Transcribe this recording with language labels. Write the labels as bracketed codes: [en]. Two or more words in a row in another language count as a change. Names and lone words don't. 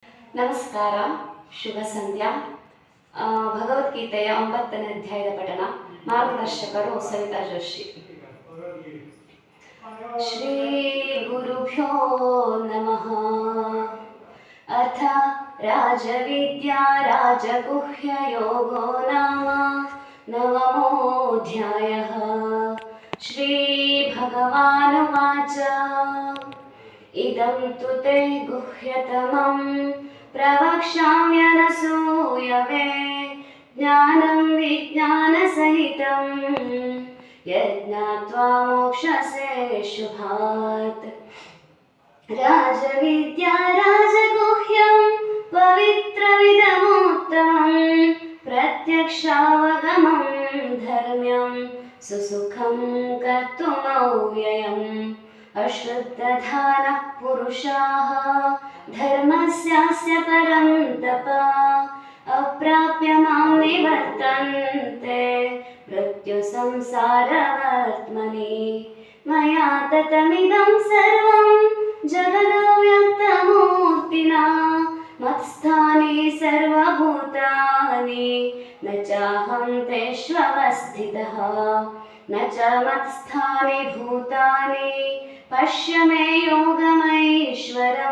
[kn] ನಮಸ್ಕಾರ, ಶುಭ ಸಂಧ್ಯಾ. ಭಗವದ್ಗೀತೆಯ 9ನೇ ಅಧ್ಯಾಯದ ಪಠಣ. ಮಾರ್ಗದರ್ಶಕರು ಸವಿತಾ ಜೋಶಿ. [sa] ಶ್ರೀ ಗುರುಭ್ಯೋ ನಮಃ. ಅಥ ರಾಜವಿದ್ಯಾ ರಾಜಗುಹ್ಯ ಯೋಗೋ ನಾಮ ನವಮೋऽಧ್ಯಾಯಃ. ಶ್ರೀ ಭಗವಾನುವಾಚ ಇದಂ ತು ತೇ ಗುಹ್ಯತಮಂ ಪ್ರವಕ್ಷ್ಯಾಮ್ಯನಸೂಯವೆ ಜ್ಞಾನಂ ವಿಜ್ಞಾನಸಹಿತಂ ಯಜ್ಞಾತ್ವಾ ಮೋಕ್ಷಸೆ ಶುಭಾತ್. ರಾಜವಿದ್ಯಾ ರಾಜಗುಹ್ಯಂ ಪವಿತ್ರವಿದಮೋತ್ತಮಂ ಪ್ರತ್ಯಕ್ಷಾವಗಮಂ ಧರ್ಮ್ಯಂ ಸುಸುಖಂ ಕರ್ತುಮವ್ಯಯಂ. ಅಶ್ರದ್ಧಾನಃ ಪುರುಷಾಃ ಧರ್ಮಸ್ಯಾಸ್ಯ ಪರಂ ತಪ ಅಪ್ರಾಪ್ಯ ಮಾಂ ನಿವರ್ತನ್ತೆ ಮೃತ್ಯು ಸಂಸಾರವರ್ತ್ಮನಿ. ಮಯಾ ತತಮಿದಂ ಸರ್ವಂ ಜಗದವ್ಯಕ್ತಮೂರ್ತಿನಾ ಮತ್ಸ್ಥಾನಿ ಸರ್ವಭೂತಾನಿ ನ ಚಾಹಂ ತೇಷ್ವವಸ್ಥಿತಃ ನ ಚ ಮತ್ಸ್ಥಾನಿ ಭೂತಾನಿ ಪಶ್ಯ ಮೇ ಯೋಗಮೈಶ್ವರಂ.